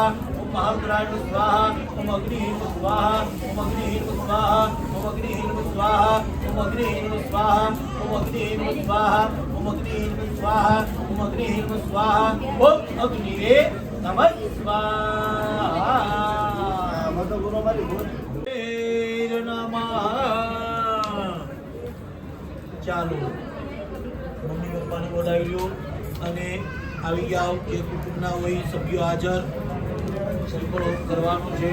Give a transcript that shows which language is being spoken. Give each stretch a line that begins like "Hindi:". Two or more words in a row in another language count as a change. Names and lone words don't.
Sanskrit: ओम महारुद्राय स्वाहा. ओम अग्नि स्वाहा. ओम अग्नि स्वाहा. ओम अग्नि स्वाहा. ओम अग्नि स्वाहा. ओम अग्नि स्वाहा. ओम अग्नि स्वाहा. ओम अग्नि स्वाहा. ओम अग्नि नमः स्वाहा.
Gujarati: મતો ગુરુ મારી ભૂલ
Sanskrit: નમઃ.
Gujarati: ચાલો મમ્મી પપ્પાને બોલાવી લ્યો અને આવી જાઓ. જે કુટુંબના હોય સભ્યો હાજર સંકલ્પ કરવાનો છે.